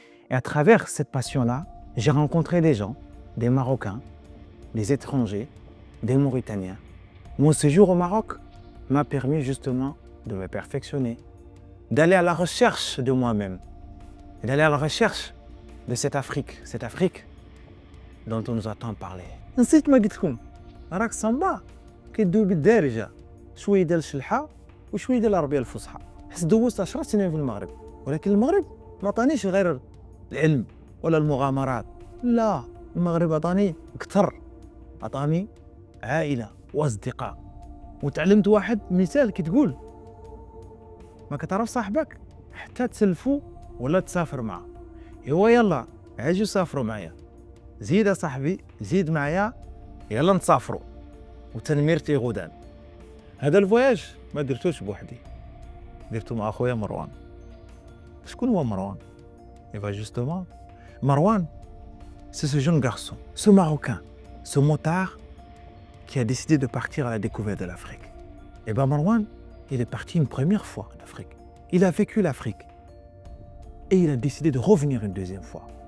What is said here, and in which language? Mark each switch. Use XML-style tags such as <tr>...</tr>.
<fr>Et à travers cette passion-là, j'ai rencontré des gens, des Marocains, des étrangers, des Mauritaniens. Mon séjour au Maroc m'a permis justement de me perfectionner, d'aller à la recherche de moi-même, d'aller à la recherche de cette Afrique dont on nous a tant parlé.</fr> <ar>نسيت ما قلت لكم راك سامبا كيدوي بالدارجه شويه ديال الشلحه وشويه ديال العربيه الفصحى حيت دوزت 10 سنين في المغرب ولكن المغرب ما عطانيش غير العلم ولا المغامرات لا المغرب عطاني اكثر عطاني عائله واصدقاء وتعلمت واحد مثال كتقول ما كتعرف صاحبك حتى تسلفو ولا تسافر معاه ايوا يلا عاجوا سافروا معايا زيد صاحبي زيد معايا يلا نسافروا وتنميرتي غدان. هذا الفواياج ما درتوش بوحدي درتو مع اخويا مروان. شكون هو مروان؟</ar> <fr>Justement, Marwan, c'est ce jeune garçon, ce Marocain, ce motard qui a décidé de partir à la découverte de l'Afrique. Marwan, il est parti une première fois en Afrique. Il a vécu l'Afrique et il a décidé de revenir une deuxième fois.</fr>